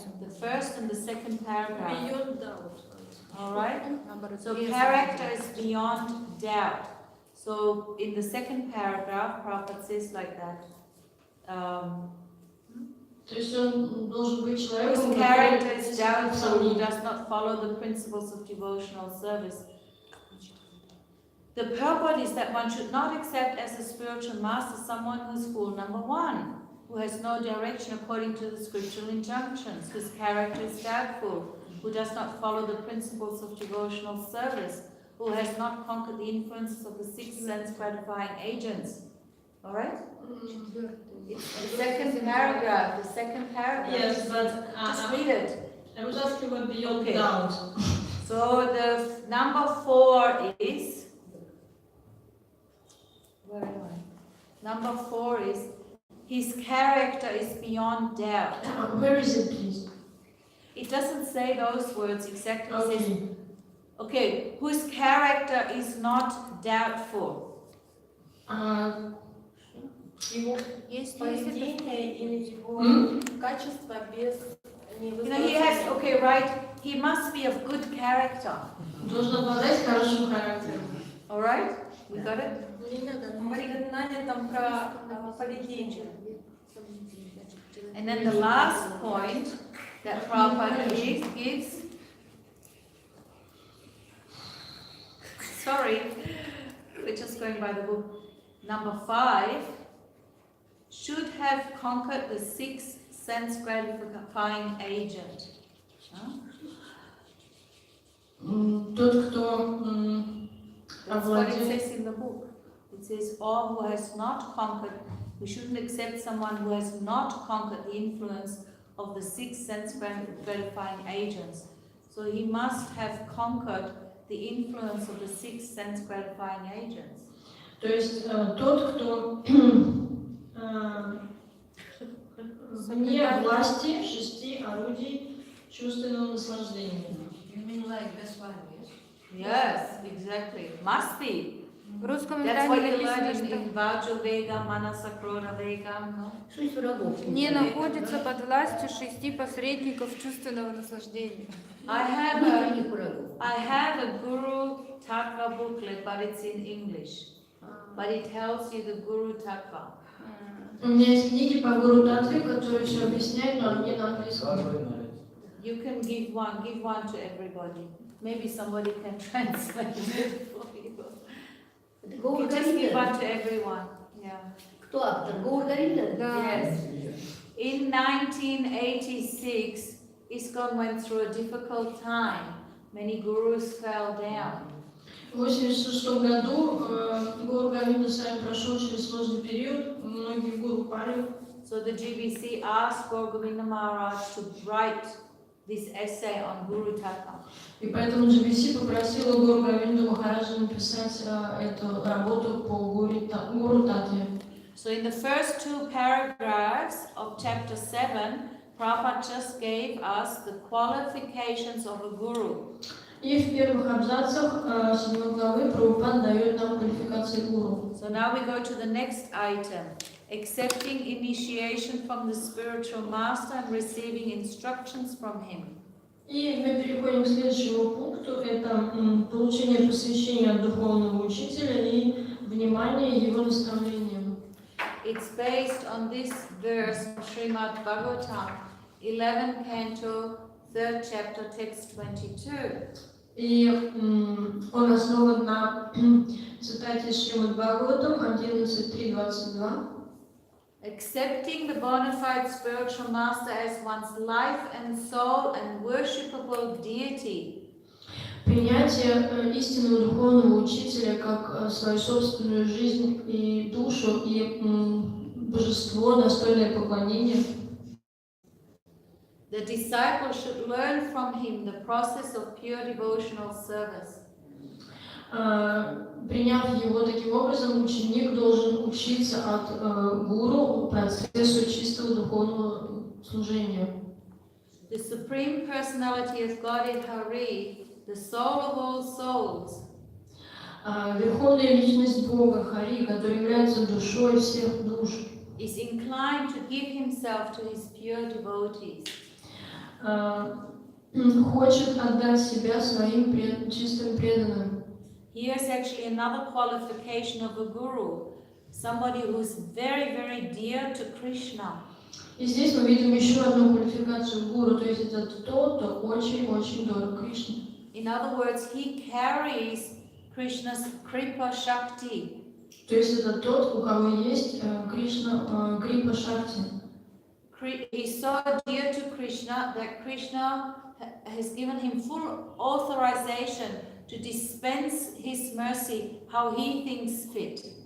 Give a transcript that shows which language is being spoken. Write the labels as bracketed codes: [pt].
[en] The first and the second paragraph. Beyond doubt. All right? So character is beyond doubt. So in the second paragraph, Prabhupada says like that. [ru] То есть он должен быть человеком, [en] Whose character is doubtful, who does not follow the principles of devotional service. The purport is that one should not accept as a spiritual master someone who is full, number 1, who has no direction according to the scriptural injunctions, whose character is doubtful, who does not follow the principles of devotional service, who has not conquered the influences of the 6 sense-gratifying agents. All right? It's the second paragraph. The second paragraph. Yes, but just read it. I was asking about beyond Okay. doubt. So the number 4 is. Where am I? Number 4 is his character is beyond doubt. Where is it, please? It doesn't say those words exactly. It says, Okay. okay, whose character is not doubtful. [ru] Его Есть поведение или его качество без [en] You know, he has, okay, right, he must be of good character. [ru] Должен обладать хорошим характером. [en] All right? We got it? [ru] Маригатнане там про поведение. [en] And then the last point that Prabhupada gives, sorry, we're just going by the book. Number 5, should have conquered the 6 sense-gratifying agent. [ru] Тот, кто [en] That's what it [ru] овладел... [en] says in the book. It says, all who has not conquered, we shouldn't accept someone who has not conquered the influence of the 6 sense-gratifying agents. So he must have conquered the influence of the 6 sense-gratifying agents. [ru] То есть тот, кто вне власти 6 орудий чувственного наслаждения. [en] You mean like this one, yes? Yes, exactly. Must be. [ru] В русском [en] That's what [ru] издании [en] you learn [ru] написано, [en] in Vajra Vega, Manasa Krona Vega, no? [ru] 6 врагов. что не находится под властью 6 посредников чувственного наслаждения. [en] I have [ru] Внутренних врагов. [en] a Guru Tattva booklet, but it's in English. But it tells you the Guru Tattva. [ru] У меня есть книги по Гуру Татве, которые все объясняют, но они на английском. [en] You can give one to everybody. Maybe somebody can translate it for you. [ru] Это [en] You [ru] Гаур [en] just give one [ru] Говинда. [en] to everyone. Yeah. [ru] Кто автор? Гаур Говинда? Да. [en] Yes. In 1986, ISKCON went through a difficult time. Many gurus fell down. [ru] В 1986 году Гуру Говинда сами прошел через сложный период, многие гуру пали. [en] So the GBC asked Gaur Govinda Maharaj to write this essay on Guru Tattva. [ru] И поэтому GBC попросила Гуру Говинду Махараджа написать эту работу по Гуру Татве. [en] So in the first 2 paragraphs of chapter 7, Prabhupada just gave us the qualifications of a guru. [ru] И в первых абзацах 7 главы Прабхупад дает нам квалификации гуру. [en] So now we go to the next item. Accepting initiation from the spiritual master and receiving instructions from him. [ru] И мы переходим к следующему пункту. Это получение посвящения от духовного учителя и внимание его наставлениям. [en] It's based on this verse from Srimad Bhagavatam, 11 canto, 3rd chapter, text 22. [ru] И он основан на цитате Шримад Бхагаватам 11.3.22. [en] Accepting the bona fide spiritual master as one's life and soul and worshipable deity. [ru] Принятие истинного духовного учителя как свою собственную жизнь и душу и божество, достойное поклонения. [en] The disciple should learn from him the process of pure devotional service. [ru] Приняв его таким образом, ученик должен учиться от гуру процессу чистого духовного служения. [en] The Supreme Personality of Godhead Hari, the soul of all souls, [ru] Верховная личность Бога Хари, который является душой всех душ, [en] is inclined to give himself to his pure devotees. [ru] Хочет отдать себя своим чистым преданным. [en] Here's actually another qualification of a guru, somebody who's very, very dear to Krishna. [ru] И здесь мы видим еще одну квалификацию гуру, то есть это тот, кто очень-очень дорог Кришне. [en] In other words, he carries Krishna's Kripa Shakti. [ru] То есть это тот, у кого есть Кришна, Крипа Шакти. [en] He's so dear to Krishna that Krishna has given him full authorization to dispense his mercy how he thinks fit.